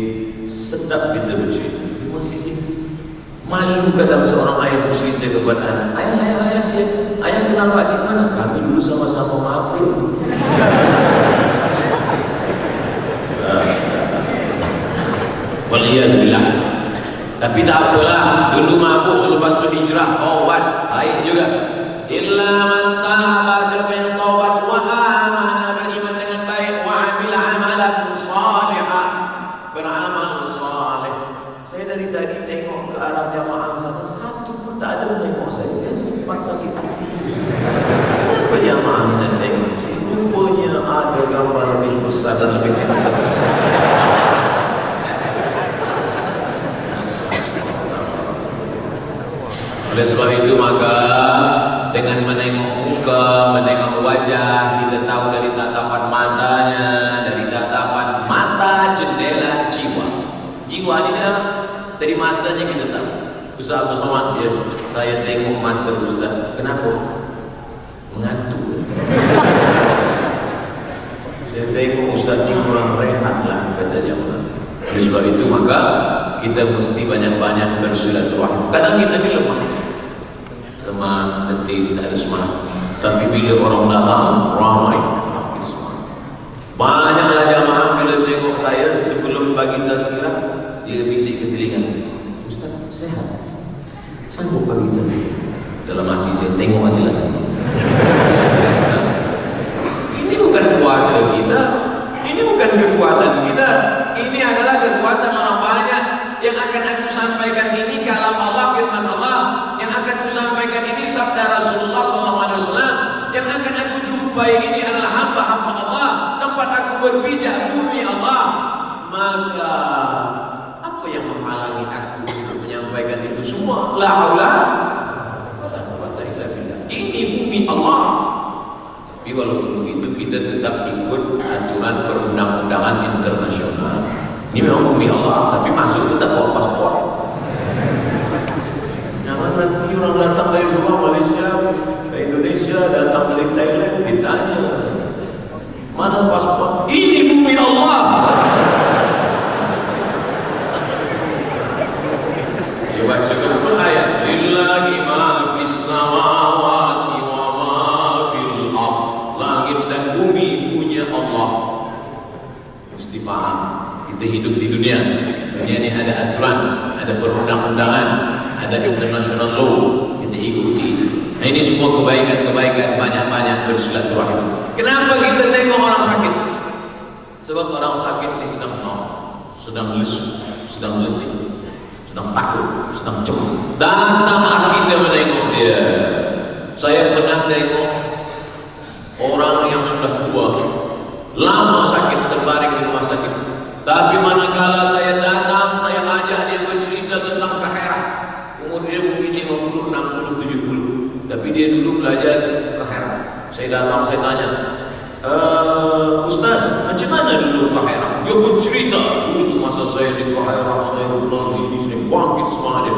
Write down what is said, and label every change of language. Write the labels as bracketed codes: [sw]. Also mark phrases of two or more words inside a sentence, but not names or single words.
[ms] Sedap kita bercerita di masjid. Malu kadang seorang ayah bercerita kepada anak, ayah kenal pakcik mana? Kami dulu sama-sama mabuk. [ar] والعياذ بالله. [ms] Tapi tak apalah, dulu mabuk selepas berhijrah, taubat, baik juga. [ar] إلا من تاب, [ms] siapa yang taubat [ar] وآمن, [ms] beriman dengan baik, [ar] وعمل عملا صالحا, [ms] beramal saleh. Saya dari tadi tengok ke arah jamaah sana, satu pun tak ada menengok saya sempat sakit hati. Kenapa jamaah ini nak tengok sini? Rupanya ada gambar lebih besar dan lebih handsome. Oleh sebab itu maka dengan menengok muka, menengok wajah, kita tahu dari tatapan matanya, dari tatapan mata jendela jiwa. Jiwa ini dari matanya kita tahu. Ustaz Abu Somad, ya, saya tengok mata Ustaz. Kenapa? Mengantuk. Saya tengok Ustaz ini kurang rehat lah, kata jamaah. Oleh sebab itu maka kita mesti banyak-banyak bersilaturahim. Kadang kita ni lemah, letih, tak ada semangat. Tapi bila orang datang ramai, kita semangat. Banyaklah jamaah bila tengok saya sebelum bagi tazkirah, dia bisik ke telinga saya, Ustaz sehat, sanggup bagi tazkirah? Dalam hati saya tengok ajalah nanti. Ini bukan kuasa kita, ini bukan kekuatan kita, ini adalah kekuatan orang banyak. Yang akan aku sampaikan ini kalam Allah, firman Allah. Yang akan aku sampaikan ini sabda Rasulullah SAW. Yang akan aku jumpai ini adalah hamba-hamba Allah. Tempat aku berpijak bumi Allah. Maka apa yang menghalangi aku untuk menyampaikan itu semua? [ar] لا حول ولا قوة إلا بالله. [ms] Ini bumi Allah. Tapi walaupun begitu kita tetap ikut aturan perundang-undangan internasional. Ini memang bumi Allah, tapi masuk tetap bawa paspor. Jangan nanti orang datang dari luar Malaysia ke Indonesia, datang dari Thailand, ditanya mana paspor? Ini bumi Allah. Dia baca betul ayat, [ar] لله ما في السماوات وما في الأرض. [ms] Langit dan bumi punya Allah. Mesti paham. Kita hidup di dunia ini ada aturan, ada perundang-undangan, ada [en] international law, [ms] kita ikuti itu. Nah, ini semua kebaikan-kebaikan, banyak-banyak bersilaturahim. Kenapa kita tengok orang sakit? Sebab orang sakit ini sedang sedang lesu, sedang letih, sedang takut, sedang cemas. Datanglah kita menengok dia. Saya pernah tengok orang yang sudah tua, lama sakit, terbaring di rumah sakit. Tapi manakala saya datang, saya ajak dia bercerita tentang khairah. Umur dia mungkin 50, 60, 70. Tapi dia dulu belajar khairah. Saya datang, saya tanya, Ustaz, macam mana dulu khairah? Dia bercerita, dulu masa saya di khairah, saya kenal ini, saya bangkit semangat dia.